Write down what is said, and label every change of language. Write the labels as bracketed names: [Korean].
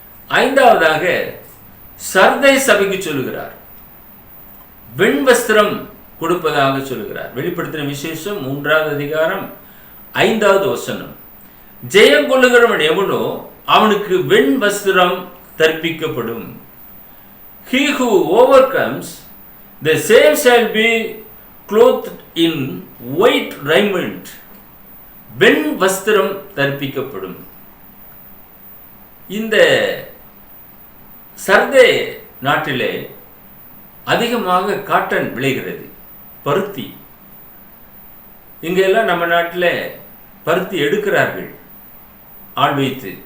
[Tamil] 5வதாக சர்தை சபைக்கு சொல்லுகிறார், வெண்வஸ்திரம் கொடுப்பதாக சொல்லுகிறார். வெளிப்படுத்தின விசேஷம் 3வது அதிகாரம் 5வது வசனம். ஜெயம் கொள்ளுகிறவன் எவனோ அவனுக்கு வெண் வஸ்திரம் தற்பிக்கப்படும். [English] He who overcomes, the same shall be clothed in white raiment. [Tamil] வெண் வஸ்திரம் தற்பிக்கப்படும். இந்த சர்தே நாட்டிலே அதிகமாக காட்டன் விளைகிறது, பருத்தி. இங்கெல்லாம் நம்ம நாட்டில் பருத்தி எடுக்கிறார்கள், ஆள் வைத்து.